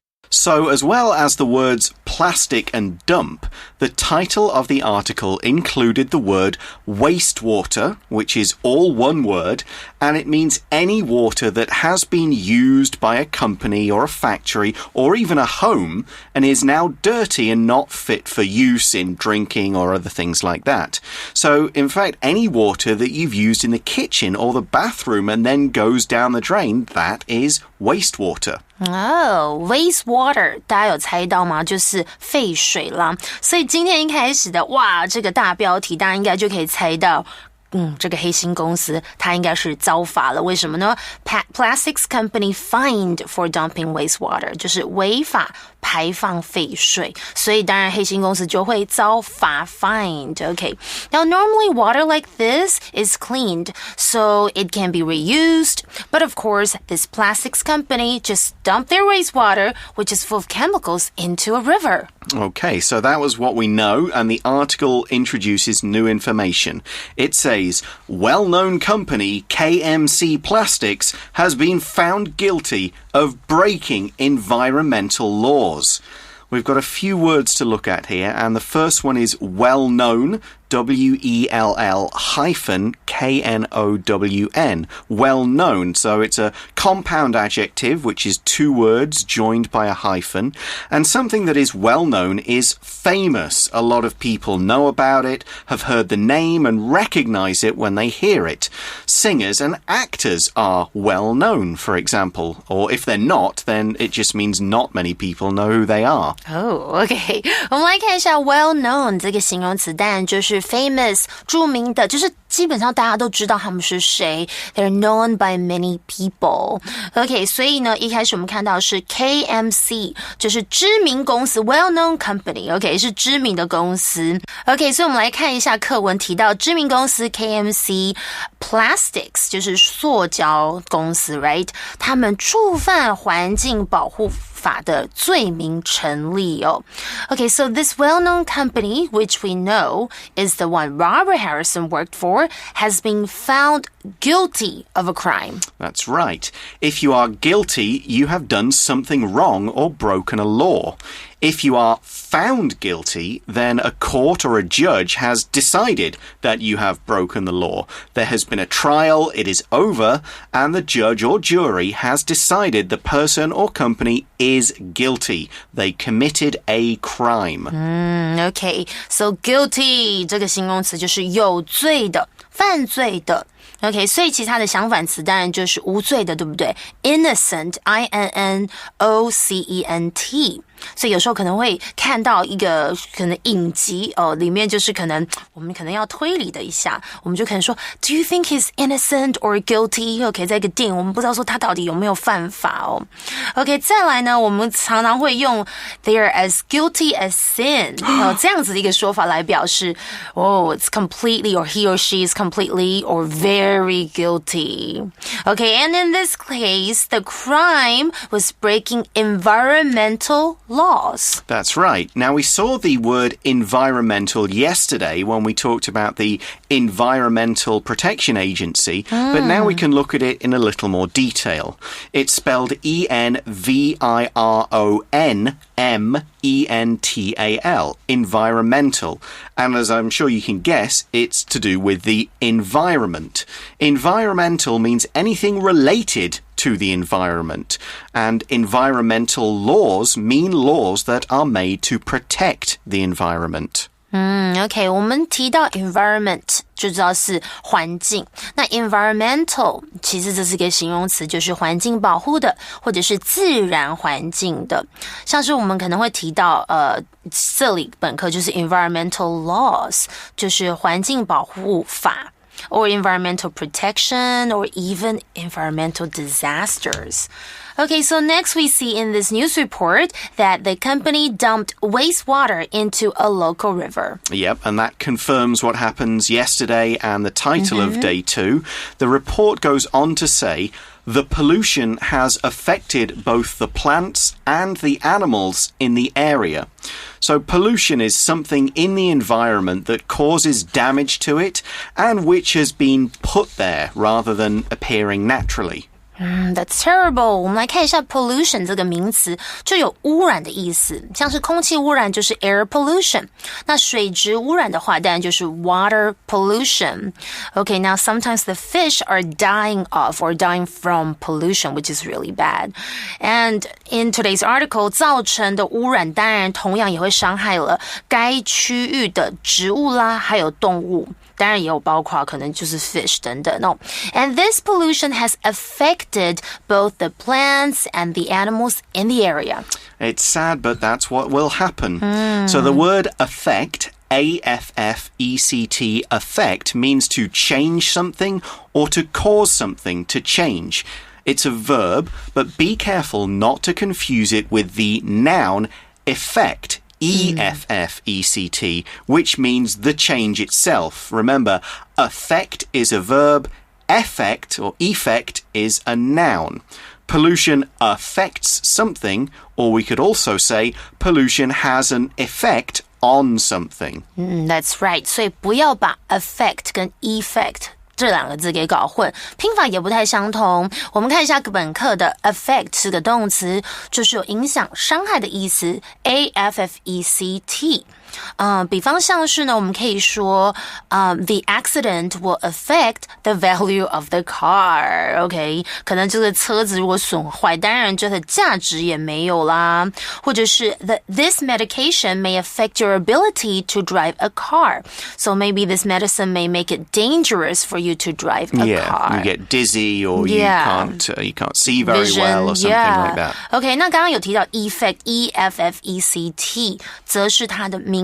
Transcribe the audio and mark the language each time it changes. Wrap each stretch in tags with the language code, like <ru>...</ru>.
<en>So, as well as the words plastic and dump, the title of the article included the word wastewater, which is all one word, and it means any water that has been used by a company or a factory or even a home and is now dirty and not fit for use in drinking or other things like that. So, in fact, any water that you've used in the kitchen or the bathroom and then goes down the drain, that is wastewater.</en> <zh>Wastewater 大家有猜到吗？就是废水啦。所以今天一开始的这个大标题大家应该就可以猜到这个黑心公司它应该是遭罚了。为什么呢？</zh> <en>Plastics company fined for dumping wastewater</en> <zh>就是违法排放废水，所以当然黑心公司就会遭罚 fined.</zh> <en>Okay. Now normally water like this is cleaned so it can be reused, but of course this plastics company just dumped their wastewater, which is full of chemicals, into a river. Okay, so that was what we know, and the article introduces new information. It says, well-known company KMC Plastics has been found guilty of breaking environmental laws. We've got a few words to look at here, and the first one is well-known, W-E-L-L-K-N-O-W-N, well-known. So it's a compound adjective, which is 2 words joined by a hyphen. And something that is well-known is famous. A lot of people know about it, have heard the name, and recognize it when they hear it. Singers and actors are well-known, for example. Or if they're not, then it just means not many people know who they are. Oh, okay.</en> <zh>我们来看一下 well-known 这个形容词，当然就是 famous 著名的，就是基本上大家都知道他们是谁。</zh> <en>They're known by many people.</en> <zh>OK, 所以呢，一开始我们看到是 KMC， 就是知名公司</zh> <en>well-known company.</en> <zh>OK, 是知名的公司。OK, 所以我们来看一下课文提到知名公司 KMC A+Plastics 就是塑胶公司 right 他们触犯环境保护法的罪名成立哦。</zh> <en>Okay, so this well-known company, which we know is the one Robert Harrison worked for, has been found guilty of a crime. That's right. If you are guilty, you have done something wrong or broken a law. If you are found guilty, then a court or a judge has decided that you have broken the law. There has been a trial, it is over, and the judge or jury has decided the person or company is guilty. They committed a crime.</en> <zh>Okay, so guilty 这个形容词就是有罪的、犯罪的。 OK， 所以其实它的相反词当然就是无罪的，对不对 ？Innocent, I-N-N-O-C-E-N-T。所以有时候可能会看到一个可能影集哦，里面就是可能我们可能要推理的一下，我们就可能说 ，</zh> <en>Do you think he's innocent or guilty？</en> <zh>OK， 在一个电影，我们不知道说他到底有没有犯法哦。</zh> <en>OK，</en> <zh>再来呢，我们常常会用</zh> <en>"They're as guilty as sin"</en> <zh>这样子的一个说法来表示</zh> <en>it's completely or he or she is completely or very guilty. Okay, and in this case, the crime was breaking environmental laws. That's right. Now, we saw the word environmental yesterday when we talked about the Environmental Protection Agency, but now we can look at it in a little more detail. It's spelled E-N-V-I-R-O-N-M-E-N-T-A-L, environmental. And as I'm sure you can guess, it's to do with the environment. Environmental means anything related to the environment, and environmental laws mean laws that are made to protect the environment.</en> <zh>OK， 我们提到 environment 就知道是环境。那 environmental 其实这是一个形容词，就是环境保护的，或者是自然环境的。像是我们可能会提到这里本课就是 environmental laws， 就是环境保护法。</zh> <en>Or environmental protection, or even environmental disasters. Okay, so next we see in this news report that the company dumped wastewater into a local river. Yep, and that confirms what happened yesterday and the title of day 2. The report goes on to say, the pollution has affected both the plants and the animals in the area. So pollution is something in the environment that causes damage to it and which has been put there rather than appearing naturally. That's terrible.</en> <zh>我们来看一下 pollution 这个名词，就有污染的意思，像是空气污染就是 air pollution， 那水质污染的话当然就是 water pollution.</zh> <en>Okay, now sometimes the fish are dying of or dying from pollution, which is really bad. And in today's article,</en> <zh>造成的污染当然同样也会伤害了该区域的植物啦，还有动物。当然也有包括可能就是 fish 等等哦。</zh> <en>And this pollution has affected both the plants and the animals in the area. It's sad, but that's what will happen. So the word affect, A-F-F-E-C-T, affect, means to change something or to cause something to change. It's a verb, but be careful not to confuse it with the noun effect. E-F-F-E-C-T, which means the change itself. Remember, affect is a verb, effect or effect is a noun. Pollution affects something, or we could also say pollution has an effect on something. That's right.</en> <zh>所以不要把 affect 跟 effect这两个字给搞混，拼法也不太相同。我们看一下本课的 affect 是个动词，就是有影响、伤害的意思 ，A-F-F-E-C-T。比方像是呢，我们可以说</zh> <en>the accident will affect the value of the car.</en> <zh>OK， 可能这个车子如果损坏，当然这个价值也没有啦。或者是</zh> <en>this medication may affect your ability to drive a car. So maybe this medicine may make it dangerous for you to drive a car. You get dizzy or you can't see very well or something like that.</en> <zh>OK， 那刚刚有提到 effect, E-F-F-E-C-T， 则是它的名</zh>